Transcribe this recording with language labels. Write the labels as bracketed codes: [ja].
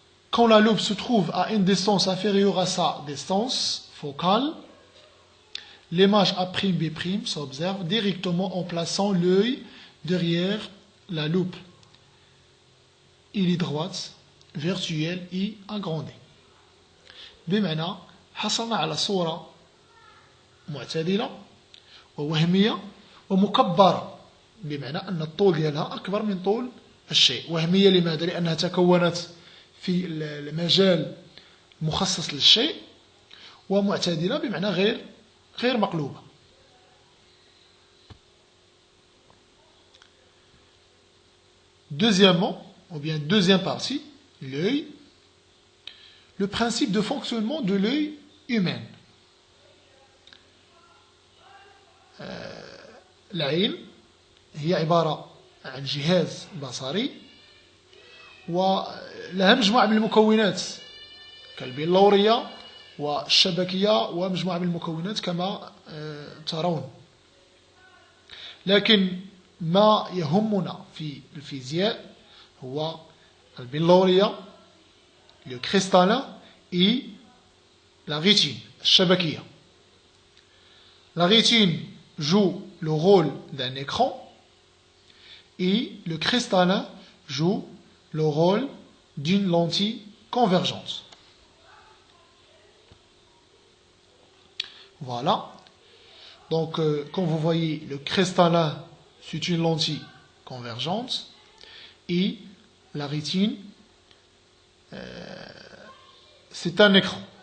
[fr] Quand la loupe se trouve à une distance inférieure à sa distance focale, l'image A'B' s'observe directement en plaçant l'œil derrière la loupe. Il est droite, virtuelle et agrandie. [ar] بمعنى حصلنا على صورة معتدلة ووهمية ومكبرة، بمعنى أن الطول ديالها أكبر من طول الشيء. وهمية لماذا؟ لأنها تكونت في المجال المخصص للشيء، ومعتدلة بمعنى غير مقلوبة. [fr] Deuxièmement, ou bien deuxième partie, l'œil. Le principe de fonctionnement de l'œil humain. [ar] العين هي عبارة عن جهاز بصري ولها مجموعة من المكونات كالبلورية والشبكية ومجموعة من المكونات كما ترون. لكن ما يهمنا في الفيزياء هو البلورية، [fr] le cristallin et la rétine, [ar] الشبكية. [fr] La rétine joue le rôle d'un écran et le cristallin joue le rôle d'une lentille convergente. Voilà. Donc, comme vous voyez, le cristallin, c'est une lentille convergente et la rétine, c'est un écran.